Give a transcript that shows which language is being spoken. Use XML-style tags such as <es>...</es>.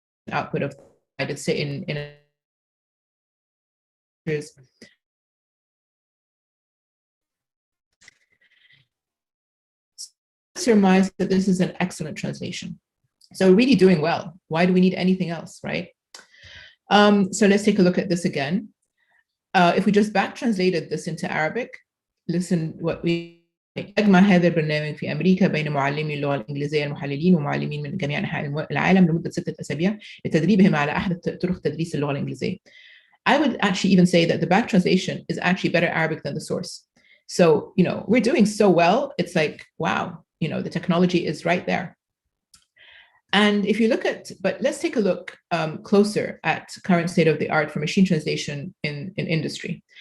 <en>output of I'd say in surmise that this is an excellent translation. So really doing well. Why do we need anything else, right? So let's take a look at this again. If we just back translated this into Arabic, listen what we</en> <ar>أجمع هذا البرنامج في أمريكا بين معلمي اللغة الإنجليزية المحللين ومعلمين من جميع أنحاء العالم لمدة 6 أسابيع لتدريبهم على أحدث طرق تدريس اللغة الإنجليزية.</ar> <en>I would actually even say that the back translation is actually better Arabic than the source. So, we're doing so well. It's like, wow, the technology is right there. And if you look but let's take a look closer at current state of the art for machine translation in industry.</en>